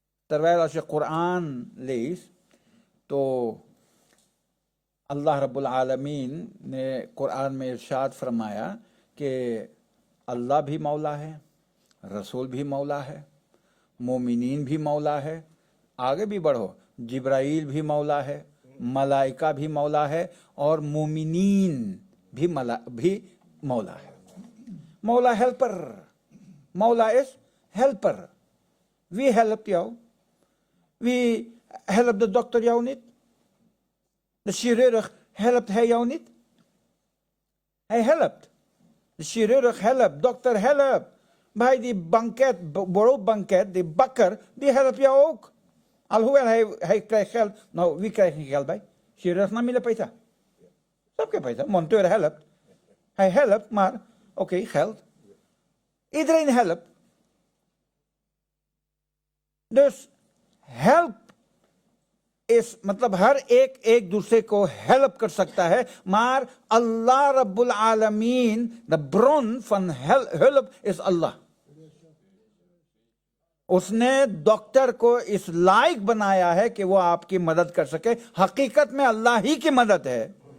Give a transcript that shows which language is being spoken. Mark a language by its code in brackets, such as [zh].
[nl] Terwijl als je Koran leest, [hi] तो अल्लाह रब्बुल आलमीन ने कुरान में इरशाद फरमाया कि अल्लाह भी मौला है, रसूल भी मौला है, मोमिनीन भी मौला है, आगे भी बढ़ो, जिब्राइल भी मौला है, मलाइका भी मौला है और मोमिनीन भी मौला है. मौला helper. [nl] Mawla is helper. Wie helpt jou? Wie helpt de dokter jou niet? De chirurg, helpt hij jou niet? Hij helpt. De chirurg helpt, dokter helpt. Bij die banket, broodbanket, die bakker, die helpt jou ook. Alhoewel hij krijgt geld. Nou, wie krijgt geen geld bij? Chirurg [hi] na mila paita. [nl] Snap je paita? Monteur helpt. Hij helpt, maar oké, geld. Iedereen helpt. Dus help is [hi] मतलब हर एक दूसरे को help कर सकता है, [nl] maar Allah Rabbul Alameen, de bron van hulp is Allah. [hi] उसने doctor को इस लायक बनाया है कि वो आपकी मदद कर सके. हकीकत में अल्लाह ही की मदद है.